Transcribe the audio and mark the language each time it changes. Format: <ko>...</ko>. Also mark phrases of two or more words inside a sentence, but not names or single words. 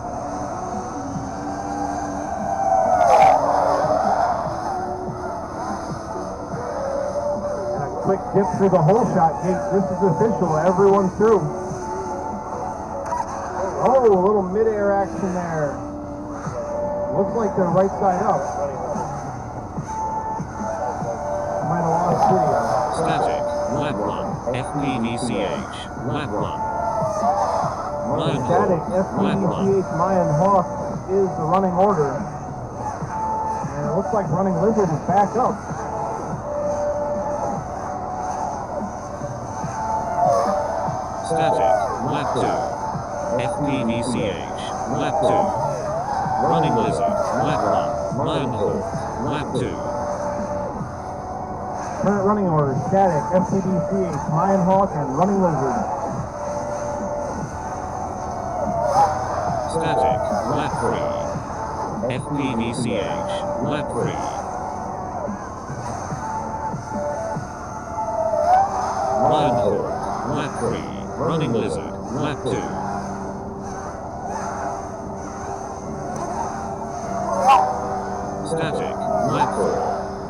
<en>And a quick dip through the hole shot gate. This is official. Everyone through. Oh, a little mid-air action there. Looks like they're right side up. Might have lost video. Static, lap 1, FPVCH, lap 1. Mayan Static, Hawk, lap 1. FPVCH Mayan Hawk is the running order. And it looks like Running Lizard is back up. Static, lap 2. FPVCH, lap 2. Running Lizard, lap 1. Mayan Hawk, lap 2. Current running order, Static, FPVCH, Mayan Hawk, and Running Lizard. Static, lap 3. FPVCH, lap 3. Mayan Hawk, lap 3. Running Lizard, lap 2. Static, lap 4.</en>